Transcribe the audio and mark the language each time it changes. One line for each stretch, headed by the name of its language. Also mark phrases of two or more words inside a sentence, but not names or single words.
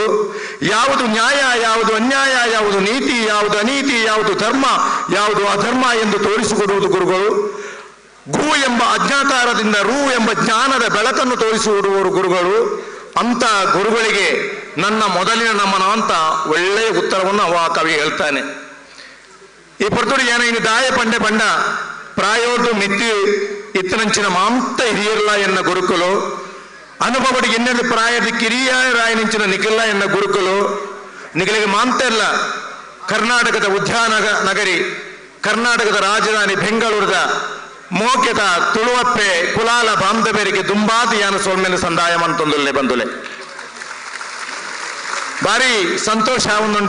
Kannada: ಯಾವುದು ನ್ಯಾಯ ಯಾವುದು ಅನ್ಯಾಯ, ಯಾವುದು ನೀತಿ ಯಾವುದು ಅನೀತಿ, ಯಾವುದು ಧರ್ಮ ಯಾವುದು ಅಧರ್ಮ ಎಂದು ತೋರಿಸಿಕೊಡುವುದು ಗುರುಗಳು. ಗು ಎಂಬ ಅಜ್ಞಾತಾರದಿಂದ ರು ಎಂಬ ಜ್ಞಾನದ ಬೆಳಕನ್ನು ತೋರಿಸಿಕೊಡುವರು ಗುರುಗಳು. ಅಂತ ಗುರುಗಳಿಗೆ ನನ್ನ ಮೊದಲಿನ ನಮನ ಅಂತ ಒಳ್ಳೆಯ ಉತ್ತರವನ್ನು ಅವ ಕವಿ ಹೇಳ್ತಾನೆ.
Tulu: ಈ ಪೊರ್ತುಡು ಏನ ಇನ್ನು ದಾಯ ಪಂಡೆ ಪಂಡ ಪ್ರಾಯೋದು ಮಿತ್ತಿ ಇತ್ತನಂಚಿನ ಮಾಂತ ಹಿರಿಯಲ್ಲ ಎನ್ನ ಗುರುಕುಲು ಅನುಭವಡಿಗೆ ಇನ್ನೆರಡು ಪ್ರಾಯದ ಕಿರಿಯ ರಾಯನಿಂಚಿನ ನಿಖಿಲ್ಲ ಎನ್ನ ಗುರುಕುಲು ನಿಖಿಲಿಗೆ ಮಾಂತ ಇಲ್ಲ. ಕರ್ನಾಟಕದ ಉದ್ಯಾನ ನಗರಿ, ಕರ್ನಾಟಕದ ರಾಜಧಾನಿ ಬೆಂಗಳೂರದ ಮೋಕೆದ ತುಳುವಪ್ಪೆ ಕುಲಾಲ ಬಾಂಧವ್ಯರಿಗೆ ದುಂಬಾದಿಯಾನ ಸೋಲ್ಮೇಲೆ ಸಂದಾಯ ಮಂತೊಂದುಲ್ಲೆ ಬಂದುಲೆ ಭಾರಿ ಸಂತೋಷ ಆವೊಂದುಂಡು.